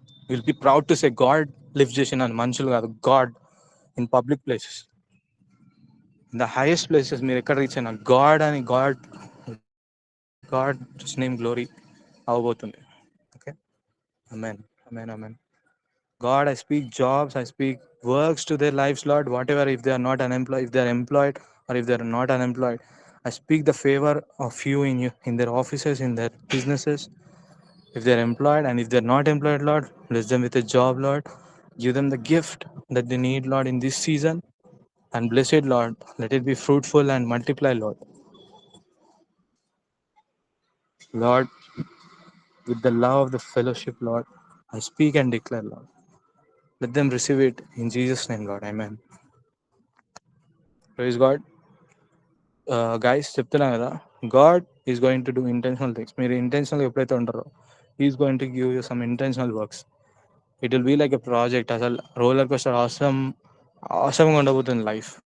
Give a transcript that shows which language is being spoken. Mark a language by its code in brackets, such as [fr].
[en] will be proud to say [te] God lift చేసిన మనుషులు కాదు, God in public places, in the highest places మీరు ఎక్కడ రీచ్ అయినా గాడ్ అని, గాడ్ నేమ్ గ్లోరీ అవ్వబోతుంది, okay? Amen, amen, amen. [en] God, I speak jobs, I speak works to their lives, Lord. Whatever, if they are not unemployed, if they are employed, or if they are not unemployed, I speak the favor of you in you, in their offices, in their businesses. If they are employed and if they are not employed, Lord, bless them with a job, Lord. Give them the gift that they need, Lord, in this season. And bless it, Lord. Let it be fruitful and multiply, Lord. Lord, with the love of the fellowship, Lord, I speak and declare, Lord. Let them receive it in Jesus' name, Lord. Amen. Praise God. Guys, [te] చెప్తున్నా కదా, [en] God is going to do intentional things. [te] మీరు ఇంటెన్షనల్గా ఎప్పుడైతే ఉంటారో [en] Is going to give you some intentional works. It will be like a project. [te] అసలు roller coaster అవసరంగా ఉండబోతుంది life.